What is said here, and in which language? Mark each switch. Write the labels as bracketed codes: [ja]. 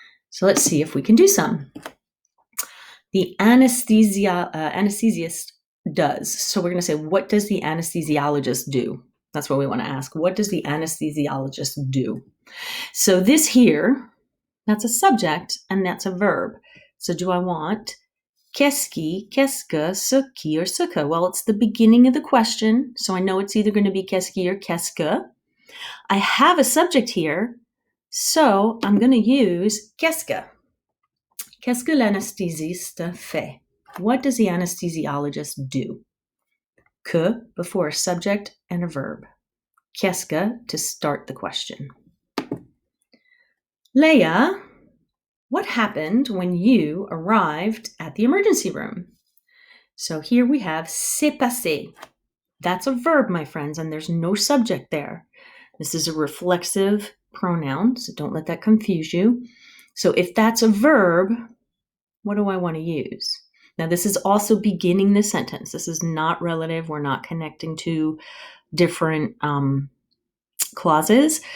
[en] So let's see if we can do some. The anesthesiast does. So we're going to say, what does the anesthesiologist do? That's what we want to ask. What does the anesthesiologist do? So this here, that's a subject and that's a verb. So do I want [fr] Qu'est-ce qui, qu'est-ce que, ce qui, or ce que? [en] Well, it's the beginning of the question, so I know it's either going to be qu'est-ce qui or qu'est-ce que. I have a subject here, so I'm going to use qu'est-ce que. [fr] Qu'est-ce que l'anesthésiste fait? [en] What does the anesthesiologist do? Que before a subject and a verb. Qu'est-ce que to start the question. Leia, what happened when you arrived at the emergency room? So here we have s'est passé. That's a verb, my friends, and there's no subject there. This is a reflexive pronoun, so don't let that confuse you. So if that's a verb, what do I want to use? Now, this is also beginning the sentence. This is not relative. We're not connecting to different clauses.